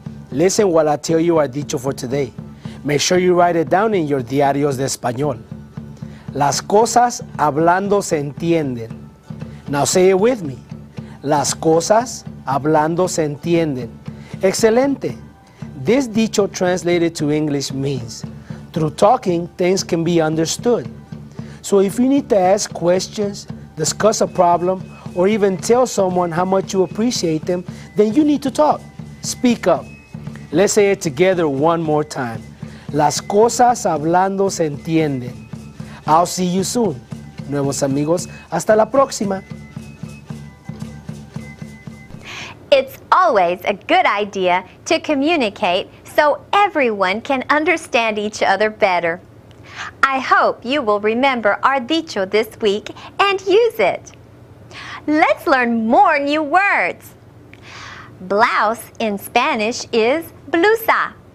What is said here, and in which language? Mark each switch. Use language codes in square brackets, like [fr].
[en] Listen while I tell you our dicho for today. Make sure you write it down in your diarios de español. [es] Las cosas hablando se entienden. [en] Now say it with me. [es] Las cosas hablando se entienden. Excelente. [en] This dicho translated to English means, through talking, things can be understood. So if you need to ask questions, discuss a problem, or even tell someone how much you appreciate them, then you need to talk. Speak up. Let's say it together one more time. [es] Las cosas hablando se entienden. [en] I'll see you soon. [es] Nuevos amigos, hasta la próxima. [en] It's always a good idea to communicate so everyone can understand each other better. I hope you will remember our dicho this week and use it. Let's learn more new words. Blouse in Spanish is blusa.